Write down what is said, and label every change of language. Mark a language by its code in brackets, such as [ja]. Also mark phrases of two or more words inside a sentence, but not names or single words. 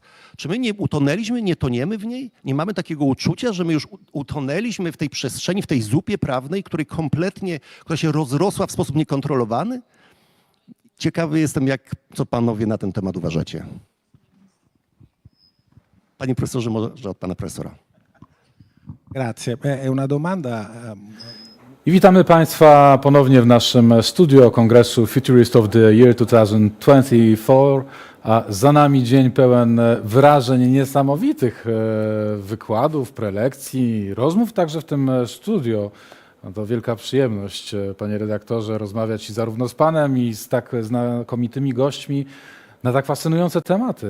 [pl] Czy my nie utonęliśmy, nie toniemy w niej? Nie mamy takiego uczucia, że my już utonęliśmy w tej przestrzeni, w tej zupie prawnej, która się rozrosła w sposób niekontrolowany? Ciekawy jestem, co panowie na ten temat uważacie. Panie profesorze, może od pana profesora. [it] Grazie. È una domanda. [pl] I witamy Państwa ponownie w naszym studio Kongresu Futurist of the Year 2024. A za nami dzień pełen wrażeń niesamowitych, wykładów, prelekcji, rozmów także w tym studio. No to wielka przyjemność, panie redaktorze, rozmawiać zarówno z panem i z tak znakomitymi gośćmi na tak fascynujące tematy.